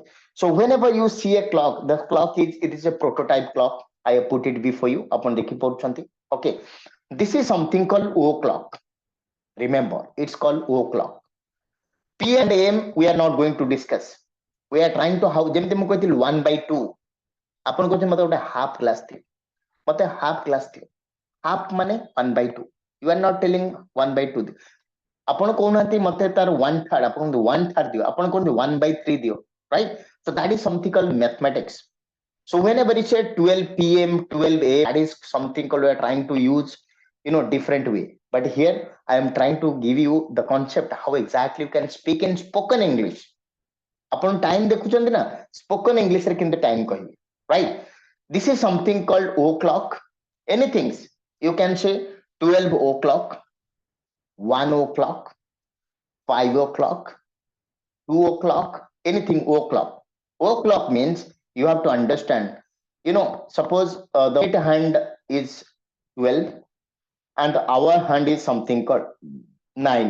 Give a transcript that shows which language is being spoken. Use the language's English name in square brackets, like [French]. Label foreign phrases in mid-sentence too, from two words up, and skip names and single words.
[English] So whenever you see a clock, the clock is a prototype clock. I have put it before you. Upon the okay. This is something called O clock. Remember, it's called O clock. P and AM we are not going to discuss. We are trying to how [Odia] ଯେମିତି ମୁଁ କହିଥିଲି 1/2. ଆପଣ କହୁଛନ୍ତି ମତେ ଗୋଟେ [English] half class [Odia] ଦିଅ, ମତେ [English] half class [Odia] ଦିଅ. [English] Half ମାନେ 1/2. You are not telling 1/2. [Odia] ଆପଣ କହୁନାହାନ୍ତି ମତେ ତାର 1/3, ଆପଣ କହନ୍ତି 1/3 ଦିଅ, ଆପଣ କହନ୍ତି 1/3 ଦିଅ, [English] right? So that is something called mathematics. So whenever you say 12 p.m., 12 a.m., that is something called we are trying to use, different way. But here I am trying to give you the concept how exactly you can speak in spoken English. Upon time [Odia] ଦେଖୁଛନ୍ତି ନା, [English] spoken English [Odia] ରେ କେମିତି time କହିବେ, right? [English] This is something called O clock. Anything you can say 12 o'clock, 1 o'clock, 5 o'clock, 2 o'clock, anything o'clock. O'clock means you have to understand, suppose the right hand is 12 and the hour hand is something called 9.